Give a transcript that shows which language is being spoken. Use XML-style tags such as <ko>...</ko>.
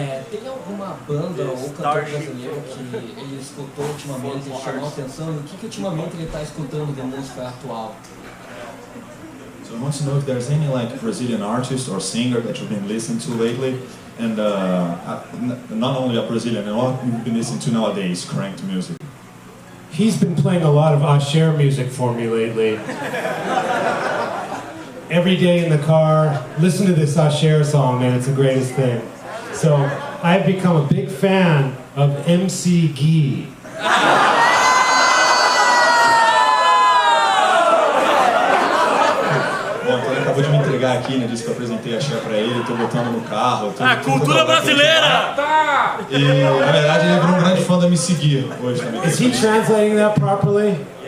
<pt>Tem alguma banda ou cantor brasileiro que ele escutou ultimamente e chamou a atenção? E o que ultimamente ele está escutando de música atual?</pt> <en>So I want to know if there's any like Brazilian artist or singer that you've been listening to lately, and not only a Brazilian, and what you've been listening to nowadays, current music. He's been playing a lot of Asher music for me lately. Every day in the car, listen to this Asher song, man, it's the greatest thing. So, I've become a big fan of MC Gee.</en> <pt>Bom, então ele acabou de me entregar aqui, né? Disse que eu apresentei a Cher pra ele, eu tô botando no carro. Cultura brasileira! E, na verdade, ele virou um grande fã da Me Seguir hoje também.</pt> <en>Is he translating that properly?</en>